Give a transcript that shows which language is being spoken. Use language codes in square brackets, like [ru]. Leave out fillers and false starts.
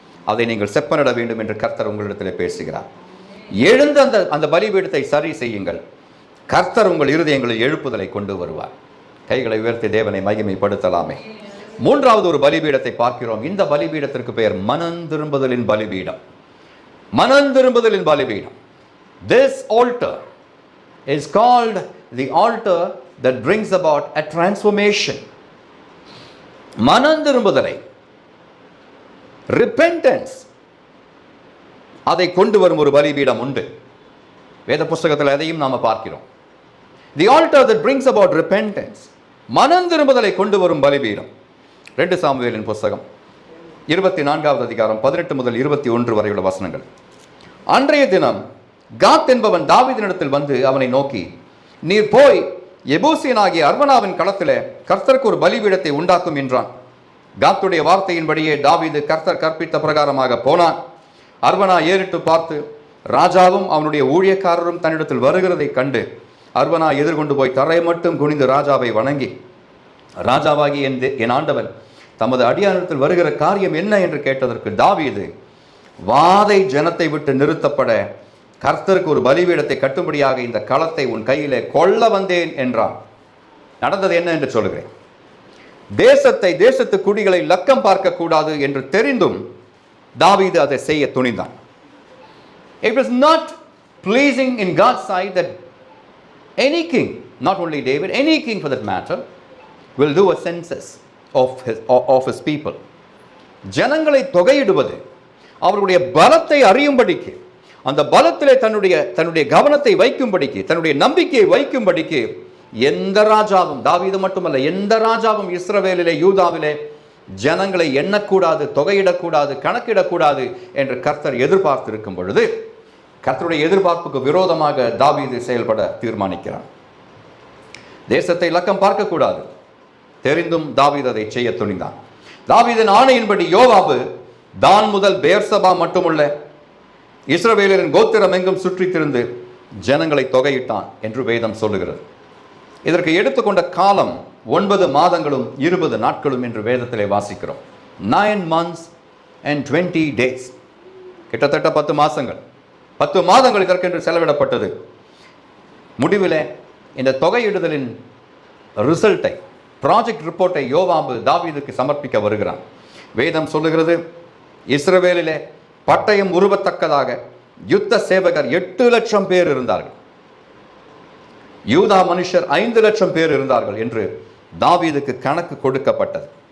[ta] அதை நீங்கள் செப்பனிட வேண்டும் என்று கர்த்தர் உங்களிடத்தில் பேசுகிறார். எழுந்து அந்த பலிபீடத்தை சரி செய்யுங்கள். கர்த்தர் உங்கள் இருதயங்களில் எழுப்புதலை கொண்டு வருவார். கைகளை உயர்த்தி தேவனை மகிமைப்படுத்தலாமே. மூன்றாவது ஒரு பலிபீடத்தை பார்க்கிறோம். இந்த பலிபீடத்திற்கு பெயர் மனந்திரும்புதலின் பலிபீடம். மனந்திரும்புதலின் பலிபீடம். [en] This altar is called the altar that brings about a transformation. [ta] மனந்திரும்புதலை, repentance, அதை கொண்டு வரும் ஒரு பலிபீடம் உண்டு. வேத புஸ்தகத்தில் அதையும் நாம பார்க்கிறோம். [en] The altar that brings about repentance, [ta] மனந்திரும்புதலை கொண்டு வரும் பலிபீடம். 2 சாமுவேலின் புஸ்தகம் 24வது அதிகாரம் 18 முதல் 21 வரையுள்ள வசனங்கள். அன்றைய தினம் காத் என்பவன் தாவீதினிடத்தில் வந்து அவனை நோக்கி, நீர் போய் எபூசியனாகிய அர்வனாவின் களத்திலே கர்த்தருக்கு ஒரு பலிபீடத்தை உண்டாக்கும் என்றான். காத்துடைய வார்த்தையின்படியே தாவீது கர்த்தர் கற்பித்த பிரகாரமாக போனான். அர்வனா ஏறிட்டு பார்த்து ராஜாவும் அவனுடைய ஊழியக்காரரும் தன்னிடத்தில் வருகிறதை கண்டு அர்வனா எதிர்கொண்டு போய் தரை மட்டும் குனிந்து ராஜாவை வணங்கி, ராஜாவாகி என் ஆண்டவன் தமது அடியாரிடத்தில் வருகிற காரியம் என்ன என்று கேட்டதற்கு தாவீது, வாதை ஜனத்தை விட்டு நிறுத்தப்பட கர்த்தருக்கு ஒரு பலிபீடத்தை கட்டும்படியாக இந்த களத்தை உன் கையிலே கொள்ள வந்தேன் என்றான். நடந்தது என்ன என்று சொல்கிறேன். தேசத்து குடிகளை லக்கம் பார்க்க கூடாது என்று தெரிந்தும் தாவீது அதை செய்ய துணிந்தான். [en] It was not pleasing in God's sight that any king, not only David, any king for that matter, will do a census of his people. [ta] ஜனங்களை தொகையிடுவது, அவர்களுடைய பலத்தை அறியும்படிக்கு, அந்த பலத்திலே தன்னுடைய கவனத்தை வைக்கும்படிக்கு, தன்னுடைய நம்பிக்கையை வைக்கும்படிக்கு எந்த ராஜாவும், தாவீது மட்டுமல்ல, எந்த ராஜாவும் இஸ்ரவேலிலே யூதாவிலே ஜனங்களை எண்ணக்கூடாது, தொகையிடக்கூடாது, கணக்கிடக்கூடாது என்று கர்த்தர் எதிர்பார்த்திருக்கும் பொழுது, கர்த்தருடைய எதிர்பார்ப்புக்கு விரோதமாக தாவீது செயல்பட தீர்மானிக்கிறான். தேசத்தை இலக்கம் பார்க்கக்கூடாது தெரிந்தும் தாவீது அதை செய்ய துணிந்தான். தாவீதின் ஆணையின்படி யோவாபு தான் முதல் பேர்சபா மட்டுமுள்ள இஸ்ரவேலரின் கோத்திரம் எங்கும் சுற்றி திரிந்து ஜனங்களை தொகையிட்டான் என்று வேதம் சொல்லுகிறது. இதற்கு எடுத்துக்கொண்ட காலம் 9 மாதங்களும் 20 நாட்களும் என்று வேதத்திலே வாசிக்கிறோம். [en] 9 months and 20 days, [ta] கிட்டத்தட்ட 10 மாதங்கள். 10 மாதங்கள் இதற்கென்று செலவிடப்பட்டது. முடிவில் இந்த தொகையிடுதலின் ரிசல்ட்டை, ப்ராஜெக்ட் ரிப்போர்ட்டை யோவாபு தாவீதுக்கு சமர்ப்பிக்க வருகிறான். வேதம் சொல்லுகிறது, இஸ்ரவேலிலே பட்டயம் உருவத்தக்கதாக யுத்த சேவகர் 8 லட்சம் பேர் இருந்தார்கள், யூதா மனுஷர் 5 லட்சம் பேர் இருந்தார்கள் என்று தாவீதுக்கு கணக்கு கொடுக்கப்பட்டது.